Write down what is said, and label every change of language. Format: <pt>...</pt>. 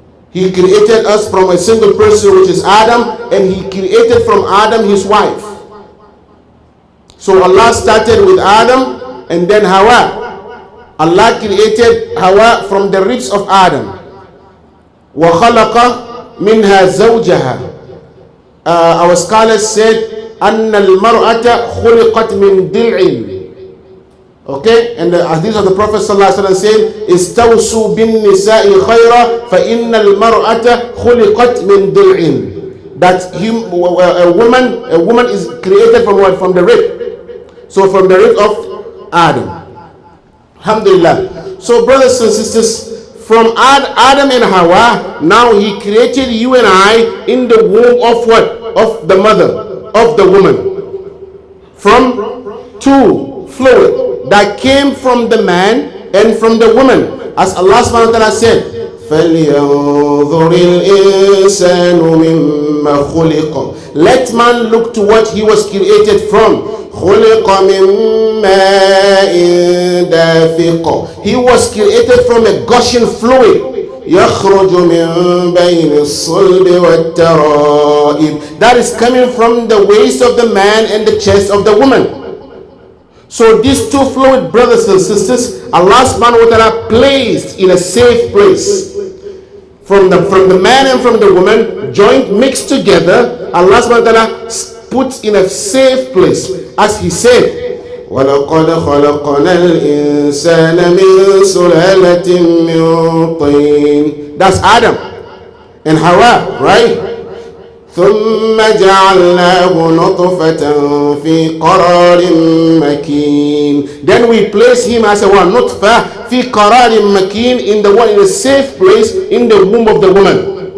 <en>He created us from a single person, which is Adam, and he created from Adam his wife. So Allah started with Adam and then Hawa. Allah created Hawa from the ribs of Adam.</en> <ar>Wa khalaqa minha zawjaha.</ar> <en>Our scholars said,</en> <ar>أن المرأة خلقت من ضلع.</ar> <en>Okay, and the hadith of the Prophet ﷺ said,</en> <ar>استوصوا بالنساء خيرا فإن المرأة خلقت من ضلع.</ar> <en>That a woman is created from what? From the rib. So from the rib of Adam. Alhamdulillah. So brothers and sisters, from Adam and Hawa, now he created you and I in the womb of what? Of the mother, of the woman. From two fluid that came from the man and from the woman. As Allah subhanahu wa ta'ala said,</en> <ar>فلينظر الإنسان مما خلق.</ar> <en>Let man look to what he was created from.</en> <ar>خلق من ماء دافق.</ar> <en>He was created from a gushing fluid.</en> <ar>يخرج من بين الصلب والترائب.</ar> <en>That is coming from the waist of the man and the chest of the woman. So these two fluid, brothers and sisters, Allah subhanahu wa ta'ala placed in a safe place. From the man and from the woman, joint mixed together, Allah subhanahu wa ta'ala puts in a safe place. As he said,</en> <ar>وَلَقَدْ خَلَقْنَا الْإِنسَانَ مِنْ سُلَالَةٍ مِنْ طِينٍ.</ar> <en>That's Adam and Hawa, right?</en> <ar>ثُمَّ جَعَلْنَاهُ نُطْفَةً فِي قَرَارٍ مَكِينٍ.</ar> <en>Then we place him as a one, nutfa,</en> <ar>fi qararin makin,</ar> <en>in a safe place in the womb of the woman.</en>